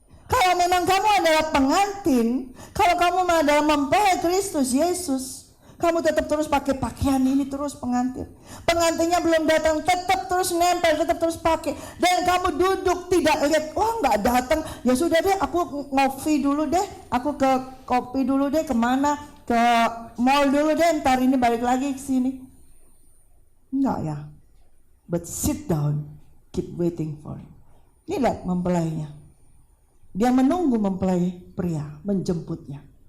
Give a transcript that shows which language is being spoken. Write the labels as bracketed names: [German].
[Indonesian] Kalau memang kamu adalah pengantin, kalau kamu adalah mempelai Kristus Yesus, kamu tetap terus pakai pakaian ini terus pengantin. Pengantinnya belum datang, tetap terus nempel, tetap terus pakai. Dan kamu duduk tidak lihat, wah nggak datang, ya sudah deh, aku ngopi dulu deh, aku ke kopi dulu deh, kemana, ke mall dulu deh, ntar ini balik lagi ke sini. Enggak ya, [English] but sit down, keep waiting for him. [Indonesian] Ini lihat mempelainya. Dia menunggu mempelai pria menjemputnya.